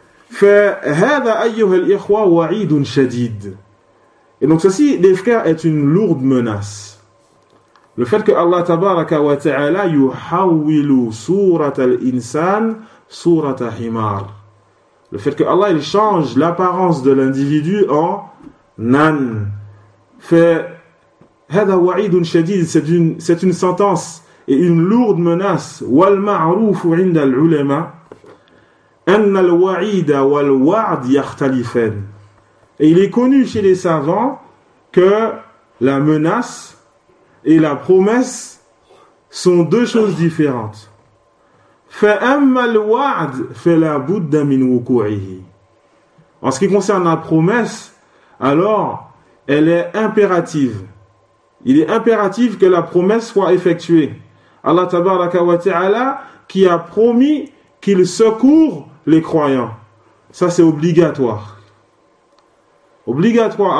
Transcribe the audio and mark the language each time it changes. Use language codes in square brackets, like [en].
[ar] فهذا أيها الإخوة وعيد شديد. [fr] Et donc ceci, les frères, est une lourde menace. Le fait que Allah tabaraka wa ta'ala [ar] yuhawwilu surat al-insan surat al-himar. [fr] Le fait que Allah, il change l'apparence de l'individu en nan. [ar] فهذا وعيد شديد. [fr] C'est une sentence et une lourde menace. [ar] والمعروف عند العلماء أن الوعيد والوعد يختلفان. [fr] Et il est connu chez les savants que la menace et la promesse sont deux choses différentes. [ar] فأما الوعد فلا بد من وقوعه. [fr] En ce qui concerne la promesse, alors elle est impérative. Il est impératif que la promesse soit effectuée. Allah tabaraka wa ta'ala qui a promis qu'il secourt les croyants. Ça, c'est obligatoire. Obligatoire.